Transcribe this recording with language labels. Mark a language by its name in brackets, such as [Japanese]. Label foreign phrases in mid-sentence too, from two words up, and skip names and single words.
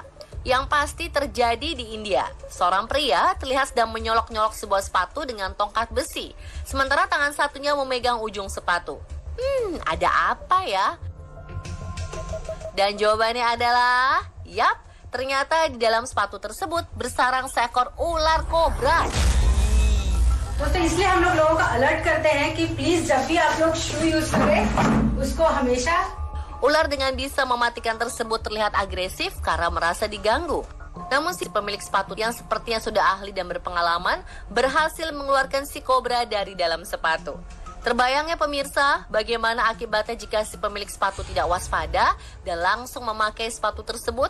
[Indonesian] Yang pasti terjadi di India. Seorang pria terlihat sedang menyolok-nyolok sebuah sepatu dengan tongkat besi, sementara tangan satunya memegang ujung sepatu. Ada apa ya? Dan jawabannya adalah, yap, ternyata di dalam sepatu tersebut bersarang seekor ular kobra. [Hindi] तो इसलिए हम लोगों को अलर्ट करते हैं कि प्लीज जब भी आप लोग [English] shoe use [Hindi] करें उसको हमेशा. [Indonesian] Ular dengan bisa mematikan tersebut terlihat agresif karena merasa diganggu. Namun si pemilik sepatu yang sepertinya sudah ahli dan berpengalaman berhasil mengeluarkan si kobra dari dalam sepatu. Terbayang ya pemirsa, bagaimana akibatnya jika si pemilik sepatu tidak waspada dan langsung memakai sepatu tersebut?